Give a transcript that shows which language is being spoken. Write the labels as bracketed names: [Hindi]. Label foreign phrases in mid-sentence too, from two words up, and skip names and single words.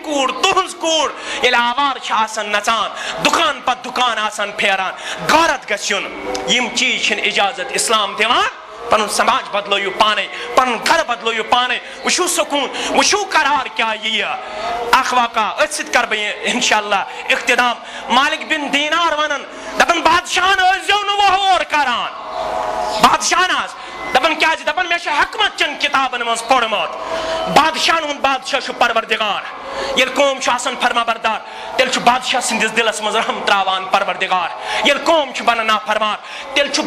[Kashmiri] کوٗر تُہنٛز کوٗر ییٚلہِ آوار چھِ آسان نژان دُکان پتہٕ دُکان آسان پھیران غارت گژھِ یُن یِم چیٖز چھِنہٕ اِجازت اسلام دِوان پنُن سماج بدلٲیِو پانے پنُن گرٕ بدلٲیِو پانے وٕچھِو سکوٗن وٕچھِو قرار کیٛاہ یِیہِ اکھ واقعہ أتھۍ سۭتۍ کرٕ بہٕ انشاءاللہ اختتام مالک بن دیٖنار ونان دپان بادشاہن ٲسۍزیو نہٕ وۄہور کران بادشاہن حظ دپان کیٛازِ دپان مےٚ چھُ حکمت چٮ۪ن کِتابن منٛز پوٚرمُت بادشاہن ہُنٛد بادشاہ چھُ پروردگار ییٚلہِ قوم چھُ آسان فرما بردار تیٚلہِ چھُ بادشاہ سٕنٛدِس دِلس منٛز رحم تراوان پروردگار ییٚلہِ قوم چھُ بنان نافرمان تیٚلہِ چھُ